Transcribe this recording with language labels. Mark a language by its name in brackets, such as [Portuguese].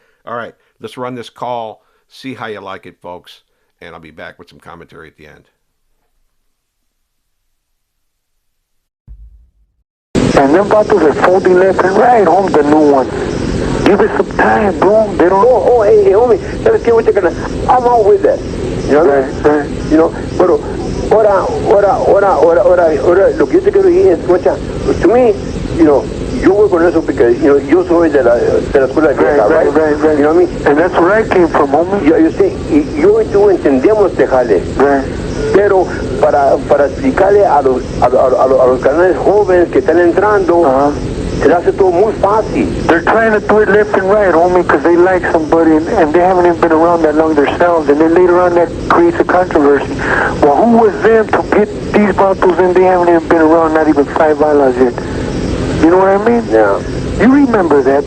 [English] All right, let's run this call. See how you like it, folks, and I'll be back with some commentary at the end. And them bottles are folding left and right, home, the new ones. Give it some time, bro. They don't... hey, homie, let's get what you're gonna... I'm out with that. Right. [Spanish] Pero, ahora, lo que yo te quiero decir es, mucha, [English] to me, [Spanish] yo voy con eso porque, yo soy de la escuela vieja, [English] right. You know what I mean? And that's where I came from, homie. [Spanish] Yo y tú entendemos este jale. [English] Right. [Spanish] Pero para explicarle a los canales jóvenes que están entrando, se le hace todo muy fácil. [English] They're trying to do it left and right, homie, because they like somebody and they haven't even been around that long themselves. And then later on that creates a controversy. Well, who was them to get these bottles and they haven't even been around not even 5 balas yet? You know what I mean? Yeah. You remember that?